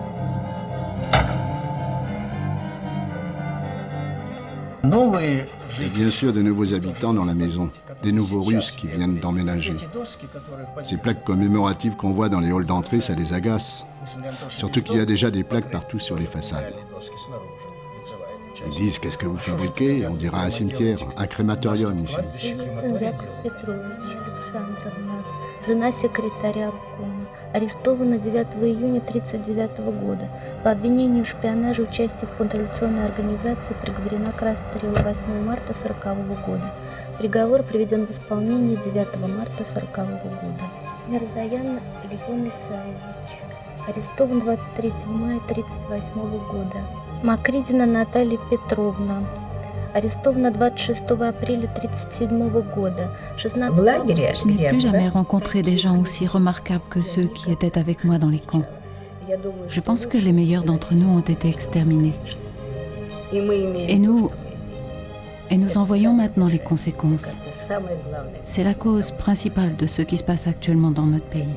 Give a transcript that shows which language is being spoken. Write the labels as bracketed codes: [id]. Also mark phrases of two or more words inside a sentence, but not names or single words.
[fr] Et bien sûr de nouveaux habitants dans la maison, des nouveaux Russes qui viennent d'emménager. Ces plaques commémoratives qu'on voit dans les halls d'entrée, ça les agace. Surtout qu'il y a déjà des plaques partout sur les façades. Ils disent « Qu'est-ce que vous fabriquez ?» On dira un cimetière, un crématorium ici. [ru] Арестована 9 июня 1939 года. По обвинению в шпионаже и участии в контрреволюционной организации приговорена к расстрелу 8 марта 1940 года. Приговор приведен в исполнение 9 марта 1940 года. Мирзаян Левон Исаевич. Арестован 23 мая 1938 года. Макридина Наталья Петровна. Арестована 26 апреля 1937 года. [fr] Je n'ai plus jamais rencontré des gens aussi remarquables que ceux qui étaient avec moi dans les camps. Je pense que les meilleurs d'entre nous ont été exterminés. Et nous en voyons maintenant les conséquences. C'est la cause principale de ce qui se passe actuellement dans notre pays.